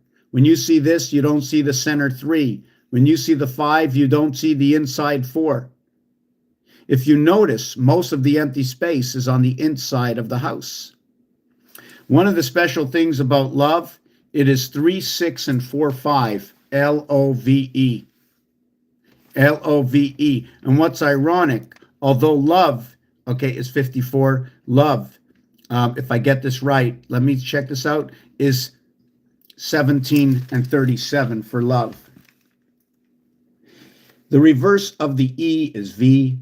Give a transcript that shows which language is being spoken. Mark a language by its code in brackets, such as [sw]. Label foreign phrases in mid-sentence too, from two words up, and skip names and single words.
[en] When you see this, you don't see the center 3. When you see the 5, you don't see the inside 4. If you notice, most of the empty space is on the inside of the house. One of the special things about love, it is 3, 6, and 4, 5. L-O-V-E. L-O-V-E. And what's ironic, although love, okay, is 54, love, if I get this right, let me check this out, is 17 and 37 for love. The reverse of the E is V.